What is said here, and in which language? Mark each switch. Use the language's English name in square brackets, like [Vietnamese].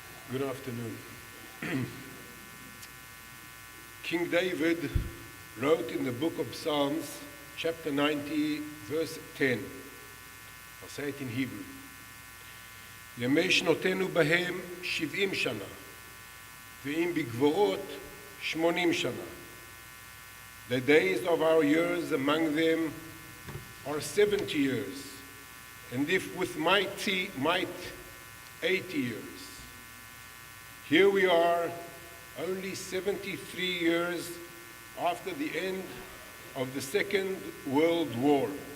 [English] Good afternoon. King David wrote in the book of Psalms, chapter 90, verse 10. I'll say it in Hebrew. [Hebrew] ימי שנותינו בהם 70 שנה, ואם בגבורות 80 שנה. [English] The days of our years among them are 70 years, and if with might 80 years. Here we are only 73 years after the end of the Second World War.